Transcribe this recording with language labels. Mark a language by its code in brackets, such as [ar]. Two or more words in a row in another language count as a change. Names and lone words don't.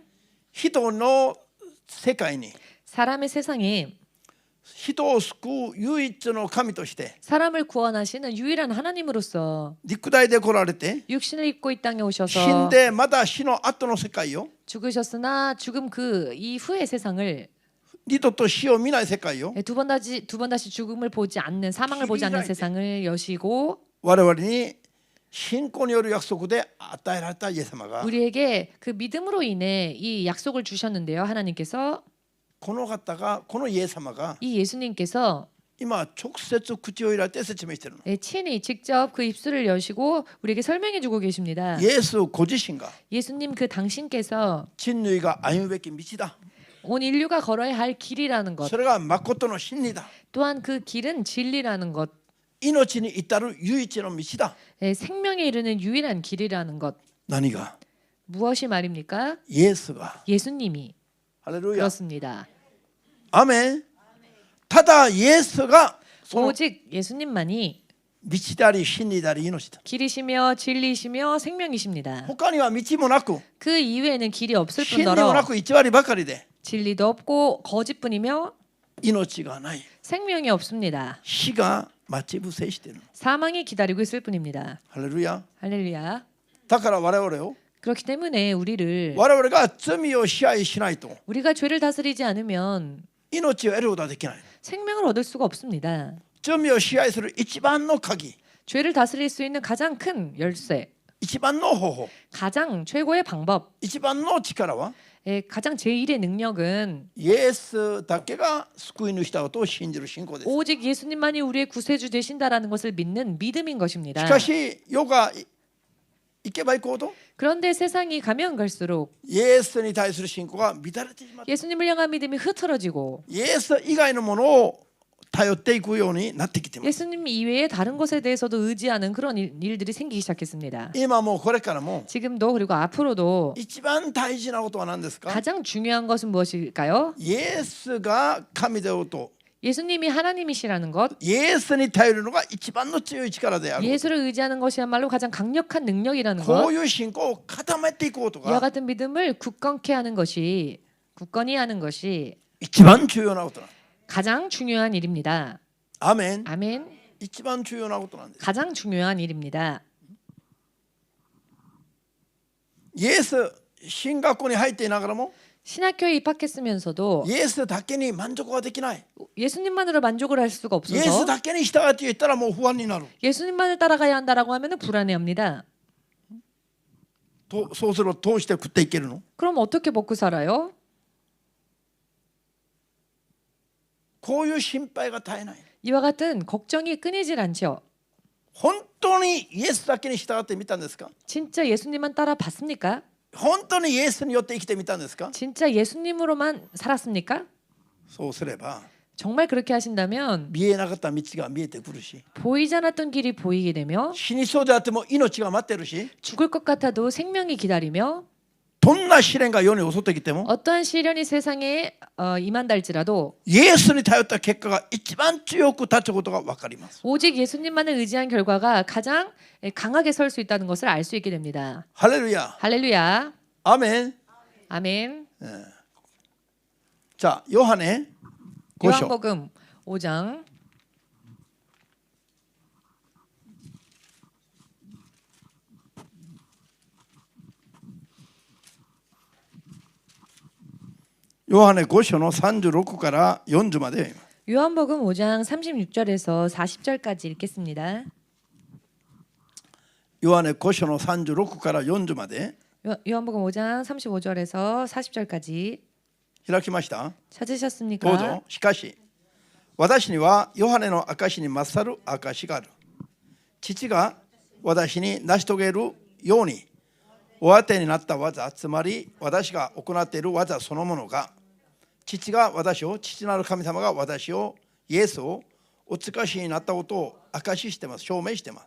[ja] 人の世界に [ko] 사람의 세상에 [ja] 人を救う唯一の神として [ko] 사람을 구원하시는 유일한 하나님으로서 [ja] 肉体で来られて [ko] 육신을 입고 이 땅에 [ja] 死ん [ko] 오셔서 [ja] でまた死の後の世界を [ko] 죽으셨으나 죽음 그 이후의 세상을 [ja] 二度と死を見ない世界を [ko] 두 번 다시 죽음을 보지 않는 사망을 보지 않는 세상을 여시고 [ja] 我々に信仰による約束で与えられたイエス様が [ko] 우리에게 그 믿음으로 인해 이 약속을 주셨는데요. 하나님께서 [ja] この方がこのイエス様が [ko] 이 예수님께서 [ja] 今直接口を開いて説明しているの。 [ko] 친히 직접 그 입술을 여시고 우리에게 설명해 주고 계십니다. [ja] イエスご自身が [ko] 예수님 그 당신께서 [ja] 人類が歩むべき道だ。 [ko] 온 인류가 걸어야 할 길이라는 것, [ja] それが誠の真理だ。 [ko] 또한 그 길은 진리라는 것, [ja] 命に至る唯一の道だ。 [ko] 생명에 이르는 유일한 길이라는 것. [ja] 何が [ko] 무엇이 말입니까? [ja] イエスが [ko] 예수님이 [ja] ハレルヤ [ko] 그렇습니다. [ja] アメン。ただイエスがその [ko] 오직 예수님만이 [ja] 道であり真理であり命だ。 [ko] 길이시며 진리시며 생명이십니다. [ja] 他には道もなく [ko] 그 이외에는 길이 없을 [ja] 真理も [ko] 뿐더러 [ja] なく偽りばかりで [ko] 진리도 없고 거짓뿐이며 [ja] 命がない。 [ko] 생명이 없습니다. [ja] 死が待ち伏せしている。 [ko] 사망이 기다리고 있을 뿐입니다. [ja] ハレルヤ。 [ko] 할렐루야. [ja] だから我々を [ko] 그렇기 때문에 우리를 [ja] 我々が罪を支配しないと [ko] 우리가 죄를 다스리지 않으면 [ja] 命を得ることはできない。 [ko] 생명을 얻을 수가 없습니다. [ja] 罪を支配する一番の鍵、 [ko] 죄를 다스릴 수 있는 가장 큰 열쇠, [ja] 一番の方法、 [ko] 가장 최고의 방법, [ja] 一番の力は [ko] 가장 제1의 능력은 [ja] イエスだけが救い主だことを信じる信仰です。 [ko] 오직 예수님만이 우리의 구세주 되신다라는 것을 믿는 믿음인 [ja] し [ko] 것입니다. [ja] かし世が行けば行こうと [ko] 그런데 세상이 가면 갈수록 [ja] イエスに対する信仰が乱れてしまう。 [ko] 예수님을 향한 믿음이 흐트러지고 [ja] イエス以外のものを頼っていくようになってきています。 [ko] 예수님 이외에 다른 것에 대해서도 의지하는 그런 일들이 생기기 시작했습니다. [ja] 今もこれからも [ko] 지금도 그리고 앞으로도 [ja] 一番大事なことは何ですか？ [ko] 가장 중요한 것은 무엇일까요? [ja] イエスが神であると、 [ko] 예수님이 하나님이시라는 것, [ja] イエスに頼るのが一番の強い力である。 [ko] 예수를 의지하는 것이야말로 가장 강력한 능력이라는 [ja] こ [ko] 것, [ja] ういう信仰を固めていくこと [ko] 이와 [ja] が [ko] 같은 믿음을 굳건케 하는 것이 굳건히 하는 것이 [ja] 一番重要なことなんです。 [ko] 가장 중요한 일입니다. [ja] アーメン。 [ko] 아멘. [ja] 一番重要なことなんです。 [ko] 가장 중요한 일입니다. [ja] イエス進学校に入っていながらも [ko] 신학교에 입학했으면서도 [ja] イエスだけに満足はできない。 [ko] 예수님만으로 만족을 할 수가 [ja] イエス [ko] 없어서 [ja] だけに従って言ったらもう不安になる。 [ko] 예수님만을 따라가야 한다라고 하면 불안해합니다. [ja] そうするとどうして食っていけるの？ [ko] 그럼 어떻게 먹고 살아요? [ja] こういう心配が絶えない。 [ko] 이와 같은 걱정이 끊이질 않죠. [ja] 本当にイエスだけに従ってみたんですか？ [ko] 진짜 예수님만 따라 봤습니까? [ja] 本当にイエスによって生きてみたんですか？ [ko] 진짜 예수님으로만 살았습니까? [ja] そうすれば [ko] 정말 그렇게 하신다면 [ja] 見えなかった道が見えてくるし、 [ko] 보이지 않았던 길이 보이게 되며 [ja] 死にそうであっても命が待ってるし、 [ko] 죽을 것 같아도 생명이 기다리며 [ja] どんな試練が世に襲ってきても [ko] 어떠한 시련이 세상에 임한다 할지라도 [ja] イエスに頼った結果が一番強く立つことが分かります。 [ko] 오직 예수님만을 의지한 결과가 가장 강하게 설 수 있다는 것을 알 수 있게 됩니다. [ja] ハレルヤ。 [ko] 할렐루야. [ja] アーメン。 [ko] 아멘. [ja] じゃあヨハネ5章 [ko] 요한복음 5장 [ja] ヨハネ5章の36から40まで読みます。 [ko] 요한복음 5장 36절에서 40절까지 읽겠습니다. [ja] ヨハネ5章の36から40まで [ko] 요한복음 5장 35절에서 40절까지 [ja] 開きました。 [ko] 찾으셨습니까? [ja] どうぞ。しかし私にはヨハネの証に勝る証がある。父が私に成し遂げるようにお当てになった技、つまり私が行っている技そのものが、父が私を、父なる神様が私を、イエスをお使わしになったことを証ししてます、証明してます。